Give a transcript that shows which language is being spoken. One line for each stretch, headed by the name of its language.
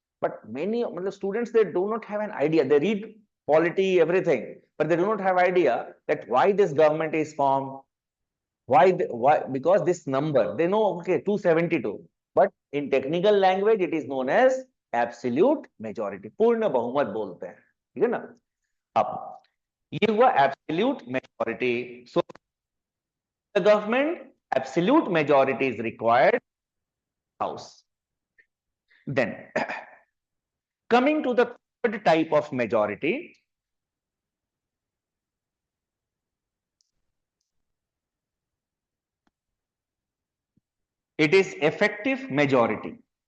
English: But many मतलब students, they do not have an idea. They read polity, everything, but they do not have idea that why this government is formed. Why? Because this number, they know, okay, 272. But in technical language, it is known as absolute majority.
Hindi: पूर्ण बहुमत बोलते हैं. ठीक है ना? अब ये हुआ absolute majority.
English: So the government, absolute majority is required house. Then coming to the third type of majority, it is effective majority.